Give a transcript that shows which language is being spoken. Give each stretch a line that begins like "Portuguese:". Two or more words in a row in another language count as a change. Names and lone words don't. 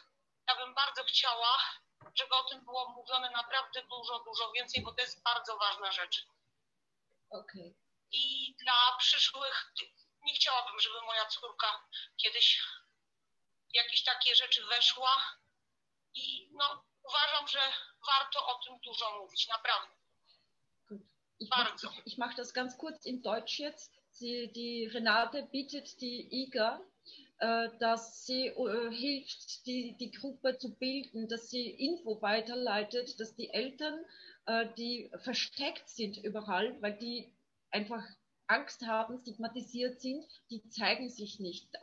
Polish: Ja bym bardzo chciała, żeby o tym było mówione naprawdę dużo, dużo więcej, bo to jest bardzo ważna rzecz. Okay. I dla przyszłych, nie chciałabym, żeby moja córka kiedyś w jakieś takie rzeczy weszła i no, uważam, że warto o tym dużo mówić, naprawdę.
German: Ich mache das ganz kurz in Deutsch jetzt. Die Renate bittet die Iga, dass sie hilft, die Gruppe zu bilden, dass sie Info weiterleitet, dass die Eltern, die versteckt sind überall, weil die einfach Angst haben, stigmatisiert sind, die zeigen sich nicht.